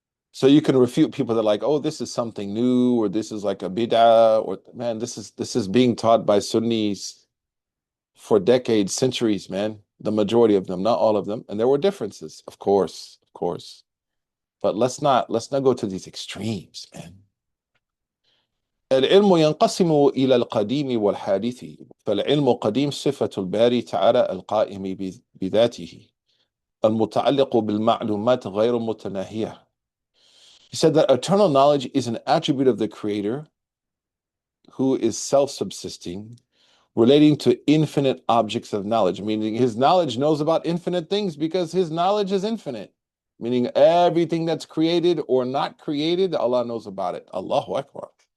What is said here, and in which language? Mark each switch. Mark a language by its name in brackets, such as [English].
[English] So you can refute people that are like, oh, this is something new, or this is like a bid'ah, or man, this is being taught by Sunnis for decades, centuries, man. The majority of them, not all of them. And there were differences, of course. But let's not go to these extremes, man. [Arabic] العلم ينقسم إلى القديم والحادث فالعلم قديم صفة الباري تعالى القائم بذاته المتعلق بالمعلومات غير متناهية. [English] He said that eternal knowledge is an attribute of the Creator who is self-subsisting, relating to infinite objects of knowledge, meaning his knowledge knows about infinite things because his knowledge is infinite, meaning everything that's created or not created, Allah knows about it. Allahu Akbar.